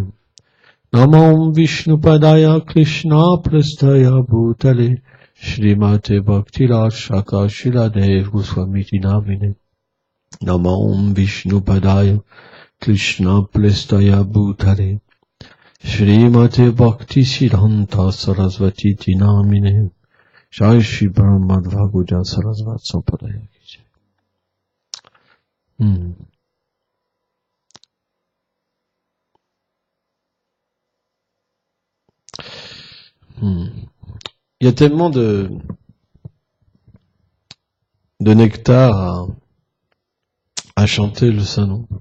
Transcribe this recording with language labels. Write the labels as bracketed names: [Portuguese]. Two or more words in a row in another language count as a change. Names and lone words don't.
[Sanskrit] Namam Vishnupadaya Krishna Prastaya Bhutale Shrimate Bhaktiraj Shaka Shiladev Goswamiti Namine. Namam Vishnupadaya Krishna Prastaya Bhutale Shrimate Bhakti Siddhanta Sarasvati Namine. Jai Shri Brahmadva Guja Sarasvat Sampadaya. [French] Il y a tellement de nectar à chanter le Saint-Nom.